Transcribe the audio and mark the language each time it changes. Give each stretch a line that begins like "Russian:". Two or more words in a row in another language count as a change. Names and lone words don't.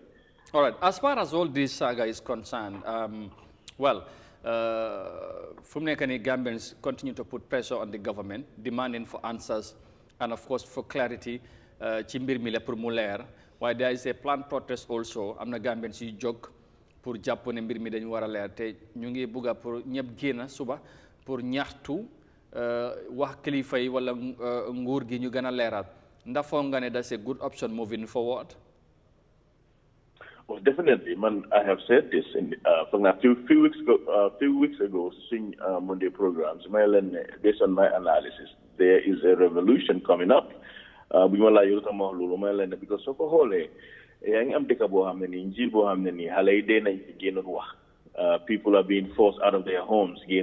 English: All right. As far as all this saga is concerned, from Nekani, Gambians continue to put pressure on the government, demanding for answers and, of course, for clarity.
Wolof: Chimbir mile pour muler.
English: Why there is a planned protest also.
Wolof: am na Gambians yu jóg pour jàpp ne mbir mi dañu war a leer te ñu ngi bugga pour ñëpp génn suba pour ñaxtu wax kilifa yi wala nguur gi ñu gën a leeral ndax foog nga ne
English: that's a good option moving forward. Well, definitely, man. I have said this from a few weeks ago, seeing Monday programs. Based on my analysis, there is a revolution coming up. Because so for whole, people are being forced out of their homes.